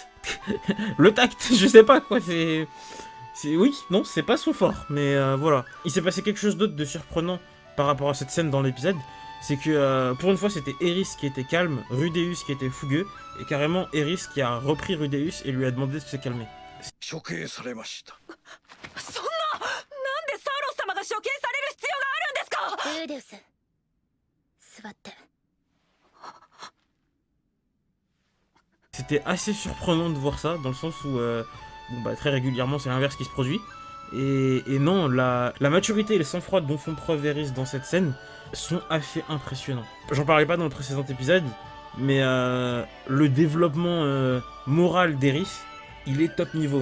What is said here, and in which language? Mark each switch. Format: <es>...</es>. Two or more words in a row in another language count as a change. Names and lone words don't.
<fr>Le tact, je sais pas quoi, oui, non, c'est pas son fort, mais voilà. Il s'est passé quelque chose d'autre de surprenant par rapport à cette scène dans l'épisode, c'est que pour une fois, c'était Eris qui était calme, Rudeus qui était fougueux, et carrément Eris qui a repris Rudeus et lui a demandé de se calmer.</fr> <ja>処刑されました。そんな、なんでサーロス様が処刑される必要があるんですか。ルーデウス、座って。</ja> <fr>C'était assez surprenant de voir ça, dans le sens où très régulièrement c'est l'inverse qui se produit. Et non, la maturité et le sang-froid dont font preuve Eris dans cette scène sont assez impressionnants. J'en parlais pas dans le précédent épisode, mais le développement moral d'Eris, il est top niveau.</fr>